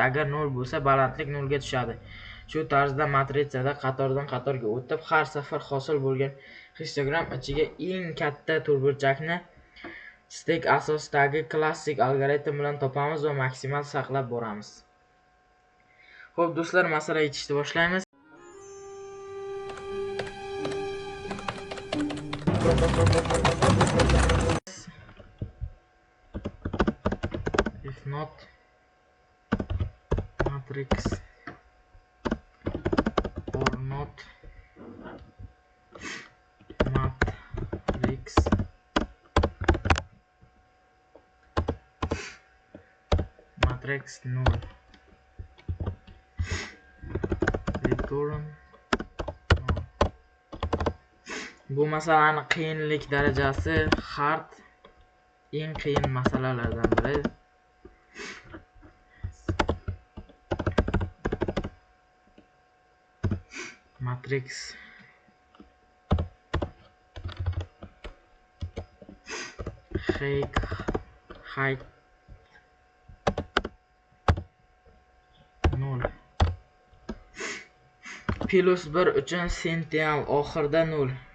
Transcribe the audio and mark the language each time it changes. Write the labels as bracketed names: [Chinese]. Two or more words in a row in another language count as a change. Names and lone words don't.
[Uzbek] Agar 0 bo'lsa, balandlik 0 ga tushadi. Shu tarzda matritsada qatordan qatorga o'tib, har safar hosil bo'lgan histogram ichiga eng katta to'rtburchakni stek asosidagi klassik algoritm bilan topamiz va maksimal saqlab boramiz. Xo'p do'stlar, masala yechishni boshlaymiz. [English] If not matrix or not matrix null return null. [Uzbek] Bu masalani qiyinlik darajasi hard, eng qiyin masalalardan biri. [English] Matrix height null plus 1 [Uzbek] uchun sential oxirida 0.